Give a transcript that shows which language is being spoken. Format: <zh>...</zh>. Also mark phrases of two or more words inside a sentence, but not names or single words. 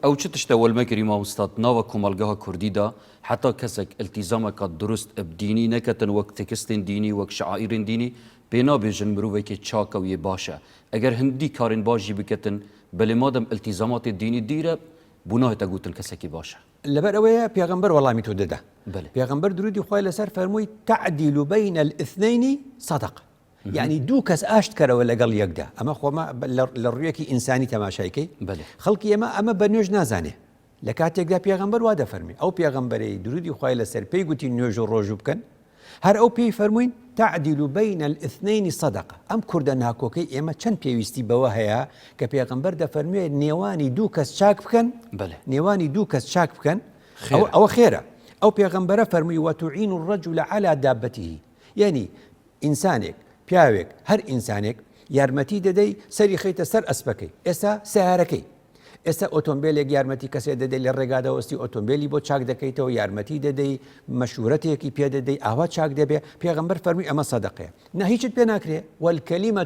<ku>ئەو چ تشتە وەلمەگیری مامۆستاد ناوە کۆمەلگەها کوردیدا حتا کەسێک التیزامەکە دروست بدینی نەکەتن وەک تێکستین دینی وەک شعائرین دینی پێ نابێژن مرۆڤێکی چاکە و یێ باشە ئەگەر هەندی کارین باشی بکەتن بەلێ مادەم التیزاماتی دینی دیرە بوو ناهێتە گوتن کەسێکی باشە</ku> <ckb>لەبەر ئەوەیە پێغەمبەر وەڵامی تۆ دەدا بەێ پێغەمبەر درودی خوای لەسەر فەرمووی</ckb> <ar>تعدیل بین الاثنين صدقة</ar> <ckb>یعنی دوو کەس ئاشت کەرەوە لەگەڵ یەکدا ئەمە خۆمە لە ڕوویەکی ئینسانی تەماشایکەی خەڵکی ئێمە ئەمە بە نوێژ نازانێ لە کاتێکدا پێغەمبەر وا دەفەرمی ئەو پێغەمبەرەی درودی خوای لەسەر پێی گوتی نوێژ و ڕۆژوو بکەن هەر ئەو پێی فەرمووین</ckb> <ar>تعدیل بین الاثنين صدقة</ar> <ckb>ئەم کوردە ناکۆکەی ئێمە چەند پێویستی بەوە هەیە کە پێغەمبەر دەفەرموێ نێوانی دوو کەس چاک بکەن نێوانی دوو کەس چاک بکەن ئەوە خێرە ئەو پێغەمبەرە فەرمووی وتعین</ckb> <ar>الرجل على دابته</ar> <ckb>یعنی ئینسانێک پیاوێک هەر ئینسانێک یارمەتی دەدەی سەری خەیتە سەر ئەسپەکەی ئێستا سیارەکەی ئێستا ئۆتۆمبیلێک یارمەتی کەسێ دەدەی لە ڕێگادەوەستی ئۆتۆمبیلی بۆ چاک دەکەیتەوە یارمەتی دەدەی مەشورەتێکی پێ دەدەی ئاوا چاک دەبێ پێغەمبەر فەرمووی ئەمە سەدەقەیە نە هیچت پێ ناکرێ والکەلیمەة</ckb>